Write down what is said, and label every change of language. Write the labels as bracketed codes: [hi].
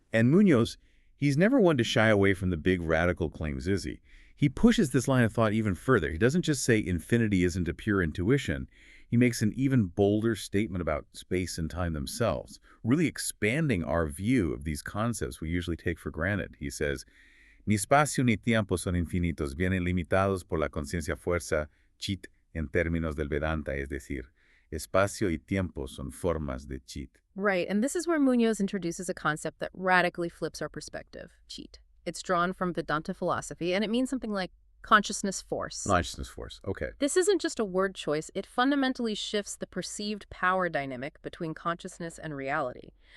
[en] And Muñoz, he's never one to shy away from the big radical claims, is he? He pushes this line of thought even further. He doesn't just say infinity isn't a pure intuition. He makes an even bolder statement about space and time themselves, really expanding our view of these concepts we usually take for granted. He says, [es] Ni espacio ni tiempo son infinitos, vienen limitados por la conciencia fuerza, chit, en términos del Vedanta, es decir, espacio y tiempo son formas de chit. [en] Right, and this is where Muñoz introduces a concept that radically flips our perspective, cheat. It's drawn from Vedanta philosophy, and it means something like consciousness force. Consciousness force, okay. This isn't just a word choice, it fundamentally shifts the perceived power dynamic between consciousness and reality.